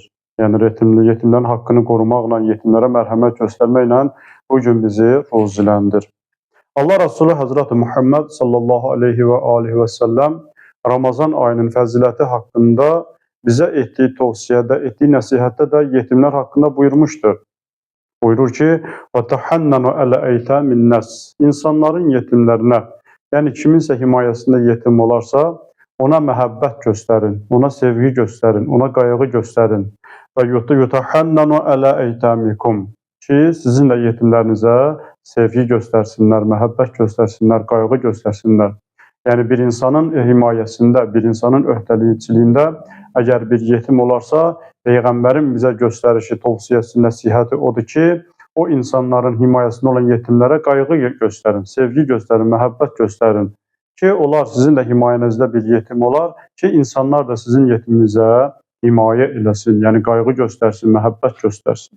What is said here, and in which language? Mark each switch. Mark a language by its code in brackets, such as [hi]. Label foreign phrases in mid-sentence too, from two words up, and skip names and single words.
[az] Yəni, yetimlərin haqqını qorumaqla, yetimlərə mərhəmət göstərməklə bugün bizi ruziləndir. Allah Resulü Həzrəti Muhammed [ar] صلى الله عليه وآله وسلم [az] Ramazan ayının fəziləti haqqında bizə etdiyi tövsiyədə, etdiyi nəsihətdə də yetimlər haqqında buyurmuşdur. Buyurur ki, [ar] وَتَحَنَّنُ أَلَى أَيْتَامِ النَّاسِ [az] İnsanların yetimlərinə, yəni kiminsə himayəsində yetim olarsa, ona məhəbbət göstərin, ona sevgi göstərin, ona qayğı göstərin. Və [ar] يُتَحَنَّنُ أَلَى أَيْتَامِكُمْ [az] ki, sizin də yetimlərinizə sevgi göstərsinlər, məhəbbət göstərsinlər, qayğı göstərsinlər. Yəni, bir insanın himayəsində, bir insanın öhdəlikçiliyində əgər bir yetim olarsa, Peyğəmbərin bizə göstərişi, tövsiyəsi, nəsihəti odur ki, o insanların himayəsində olan yetimlərə qayğı göstərin, sevgi göstərin, məhəbbət göstərin ki, onlar sizin də himayənizdə bir yetim olar ki, insanlar da sizin yetiminizə himayə eləsin, yəni qayğı göstərsin, məhəbbət göstərsin.